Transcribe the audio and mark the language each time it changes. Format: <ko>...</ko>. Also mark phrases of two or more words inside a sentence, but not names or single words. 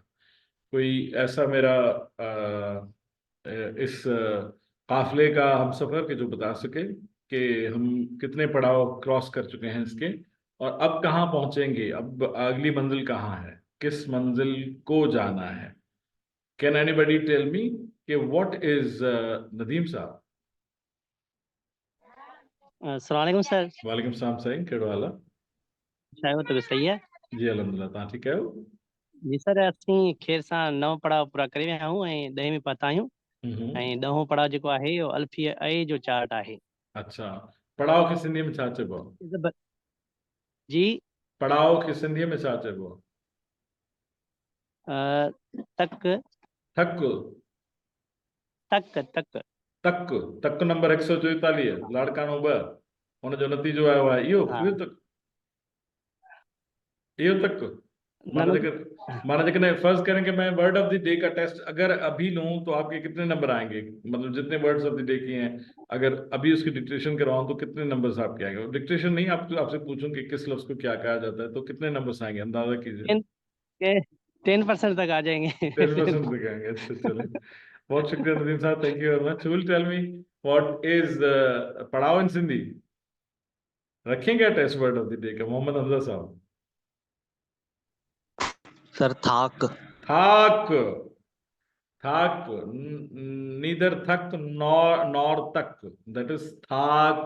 <ur>کوئی ایسا میرا اس قافلے کا ہم سفر کے جو بتا سکے کہ ہم کتنے پڑاؤ کراس کر چکے ہیں اس کے، اور اب کہاں پہنچیں گے، اب اگلی منزل کہاں ہے، کس منزل کو جانا ہے?</ur> <en>can anybody tell me कि what is नदीम साहब?</en> <ar>السلام علیکم सर। وعلیکم السلام</ar> <sd>साईं, कहिड़ो हाल आहे?</sd> <ur>شاید تو صحیح ہے</ur> <sd>जी अल्हम्दुलिल्लाह, तव्हां ठीकु आहियो? जी सर, असीं खैर सां 9 पड़ाव पूरा करे विया आहियूं ऐं 10 में पहुता आहियूं ऐं 10हों पड़ाव जेको आहे इहो अल्फिया ए जो चार्ट आहे। अच्छा, पड़ाव खे सिंधीअ में छा चइबो आहे? जी पड़ाव खे सिंधीअ में छा चइबो आहे? तक थक तक तक तक तक नंबर 144 लाड़काणो 2 हुनजो नतीजो आयो आहे इहो हाँ इहो तक इहो तक माना जेकॾहिं</sd> <ur>فرض کریں کہ میں</ur> <en>word of the day</en> <ur>کا ٹیسٹ اگر ابھی لوں تو آپ کے کتنے نمبر آئیں گے? مطلب جتنے</ur> <en>words of the day</en> <ur>کیے ہیں، اگر ابھی اس کی ڈکٹیشن کرواؤں تو کتنے نمبرز آپ کے آئیں گے? ڈکٹیشن نہیں، آپ سے پوچھوں کہ کس لفظ کو کیا کہا جاتا ہے، تو کتنے نمبرز آئیں گے، اندازہ کیجیے. 10% تک آ جائیں گے. 10% تک آئیں گے۔ اچھا، چلے، بہت شکریہ ندیم صاحب,</ur> <en>thank you very much. will tell me what is पड़ाव in Sindhi?</en> <ur>رکھیں گے ٹیسٹ</ur> <en>word of the day</en> <ur>کا محمد حمزہ صاحب?</ur> <sd>सर थाक।</sd> <en>थाक, थाक, नीदर थक नॉर तक, that is थाक।</en>